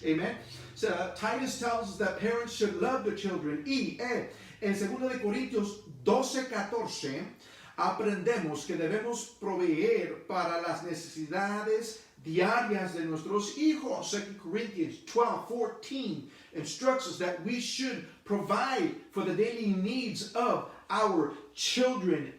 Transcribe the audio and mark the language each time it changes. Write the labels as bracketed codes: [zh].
[en] Amen. So, Titus tells us that parents should love their children. [es] Y en 2 Corintios 12:14 aprendemos que debemos proveer para las necesidades diarias de nuestros hijos. [en] 2 Corinthians 12:14 instructs us that we should provide for the daily needs of our children.